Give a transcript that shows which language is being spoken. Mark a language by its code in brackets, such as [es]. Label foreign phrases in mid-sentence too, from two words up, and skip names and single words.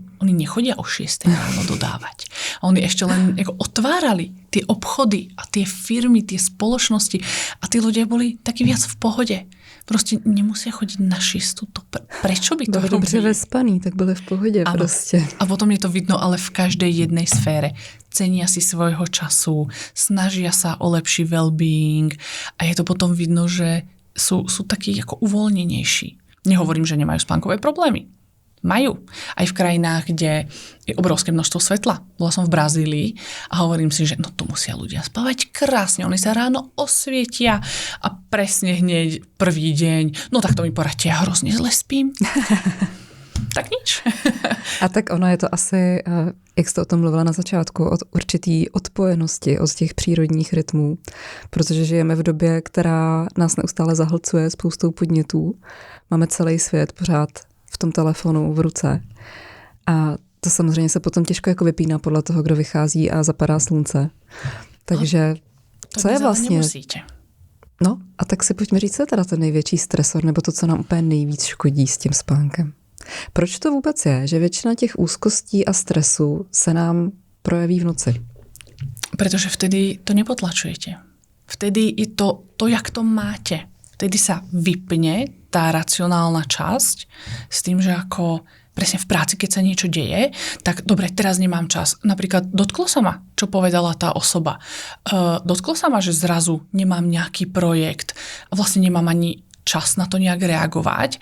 [sk] Oni nechodia o 6:00 ráno dodávať. A oni ešte len ako otvárali tie obchody a tie firmy, tie spoločnosti a tí ľudia boli takí viac v pohode. Proste nemusia chodiť na 6:00. Prečo by to robili? [cs] Dobře vespaný, tak byli v pohodě prostě. [sk] A potom je to vidno ale v každej jednej sfére. Cenia si svojho času, snažia sa o lepší well-being a je to potom vidno, že sú takí ako uvoľnenejší. Nehovorím, že nemajú spánkové problémy. Majú. Aj v krajinách, kde je obrovské množstvo svetla. Bola som v Brazílii a hovorím si, že no tu musia ľudia spávať krásne. Oni sa ráno osvietia a presne hneď prvý deň. No tak to mi poradte, ja hrozne zle spím. Tak nič. [cs] A tak ono je to asi, jak jste o tom mluvila na začátku, od určitý odpojenosti od těch přírodních rytmů, protože žijeme v době, která nás neustále zahlcuje spoustou podnětů. Máme celý svět pořád v tom telefonu v ruce. A to samozřejmě se potom těžko jako vypíná podle toho, kdo vychází a zapadá slunce. Takže co je vlastně... Nemusíte. No a tak si pojďme říct, co je teda ten největší stresor, nebo to, co nám úplně nejvíc škodí s tím spánkem. Proč to vůbec je, že většina těch úzkostí a stresu se nám projeví v noci? [sk] Pretože vtedy to nepotlačujete. Vtedy je to, jak to máte. Vtedy sa vypne tá racionálna časť s tým, že ako presne v práci, keď sa niečo deje, tak dobre, teraz nemám čas. Napríklad dotklo sa ma, čo povedala tá osoba. Dotklo sa ma, že zrazu nemám nejaký projekt a vlastne nemám ani čas na to nejak reagovať.